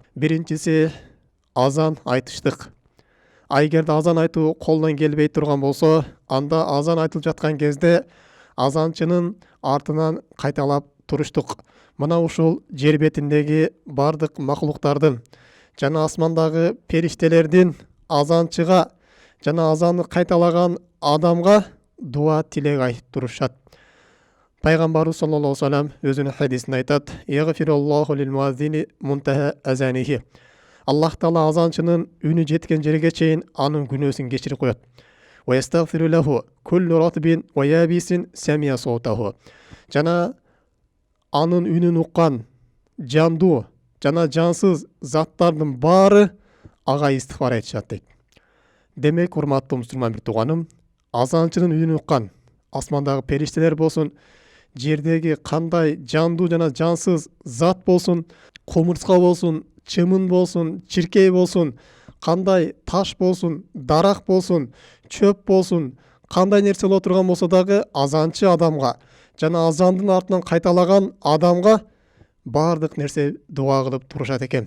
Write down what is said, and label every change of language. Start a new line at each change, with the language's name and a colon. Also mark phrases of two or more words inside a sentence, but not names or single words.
Kyrgyz: Биринчиси азан айтыштык. Эгерде азан айтуу колдон келбей турган болсо, анда азан айтылып жаткан кезде азанчынын артынан кайталап туруштук. Мына ушул жер бетиндеги бардык макулуктардын жана асмандагы периштелердин азанчыга жана азанды кайталаган адамга дуа тилек айтып турушат. Пайгамбарыбыз
Arabic: صلى الله عليه وسلم
Kyrgyz: өзүнүн хадисинде айтат:
Arabic: "يغفر الله للمؤذن منتهى أذانه."
Kyrgyz: Аллах Таала азанчынын үнү жеткен жерге чейин анын күнөөсүн кечирип коет.
Arabic: "ويستغفر له كل رطب ويابس سمع صوته."
Kyrgyz: Жана анын үнүн уккан жандуу жана жансыз заттардын баары ага истигфар айтышат дейт. Демек, урматтуу мусульман бир тууганым, азанчынын үнүн уккан асмандагы периштелер болсун, жердеги кандай жандуу жана жансыз зат болсун, кумурска болсун, чымын болсун, чиркей болсун, кандай таш болсун, дарак болсун, чөп болсун, кандай нерсе боло турган болсо дагы азанчы адамга жана азандын артынан кайталаган адамга бардык нерсе дуа кылып турушат экен.